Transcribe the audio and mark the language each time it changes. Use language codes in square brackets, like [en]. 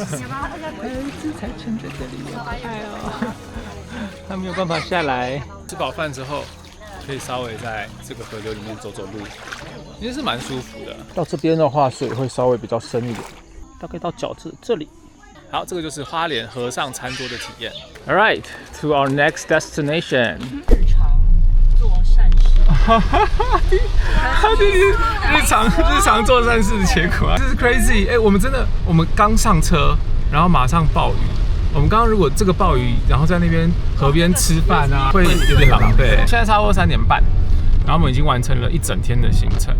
[zh] 儿子才撑在这里，好快哦！他没有办法下来。吃饱饭之后，可以稍微在这个河流里面走走路，其实是蛮舒服的。到这边的话，水会稍微比较深一点，大概到脚这里。好，这个就是花莲和尚餐桌的体验。 [en] All right, to our next destination. [zh] 日常做善事的结果啊，这是 crazy！ 我们刚上车，然后马上暴雨。我们刚刚如果这个暴雨，然后在那边河边吃饭啊，会有点狼狈。现在差不多3点半，然后我们已经完成了一整天的行程。